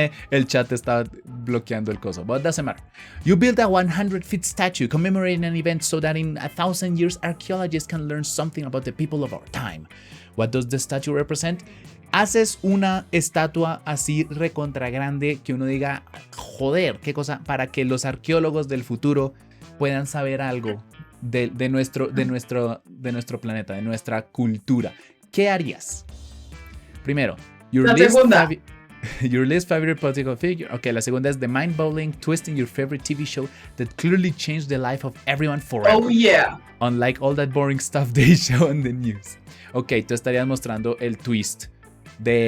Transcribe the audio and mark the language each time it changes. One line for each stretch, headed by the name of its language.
Spanish: El chat está bloqueando el coso.
English: But doesn't matter. You build a 100-foot statue commemorating an event so that in 1,000 years archaeologists can learn something about the people of our time. What does the statue represent?
Spanish: Haces una estatua así recontra grande que uno diga, joder, qué cosa, para que los arqueólogos del futuro puedan saber algo de nuestro planeta, de nuestra cultura, ¿qué harías? Primero, La segunda.
English: your least favorite political figure.
Spanish: Ok, la segunda es
English: the mind-boggling twist in your favorite TV show that clearly changed the life of everyone forever. Oh, yeah. Unlike all that boring stuff they show on the news.
Spanish: Ok, tú estarías mostrando el twist de...